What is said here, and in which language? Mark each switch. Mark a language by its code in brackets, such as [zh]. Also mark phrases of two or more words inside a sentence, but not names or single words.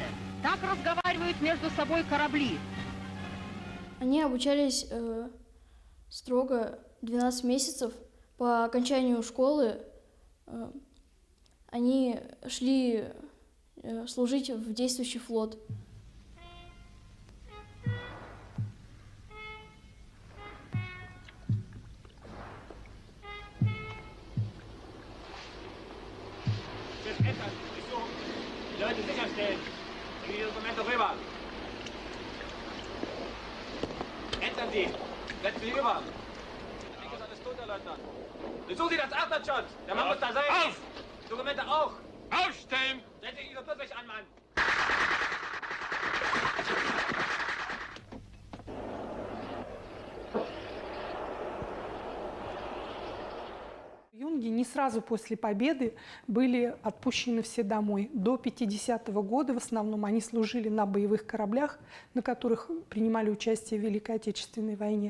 [ru] Так разговаривают между собой корабли. Они обучались строго 12 месяцев. По окончанию школы они шли служить в действующий флот. [de] Leute sicherstellen. Bringen die Dokumente rüber. Ändern Sie. Setzen Sie über. Ich denke, ist alles tot, Herr Leutnant. Besuchen Sie das Achterschott. Der Mann muss da sein. Auf! Dokumente auch. Aufstellen! Setzen Sie Ihre 40 an, Mann. [ru] Юнги не сразу после победы были отпущены все домой. До 50-го года в основном они служили на боевых кораблях, на которых принимали участие в Великой Отечественной войне.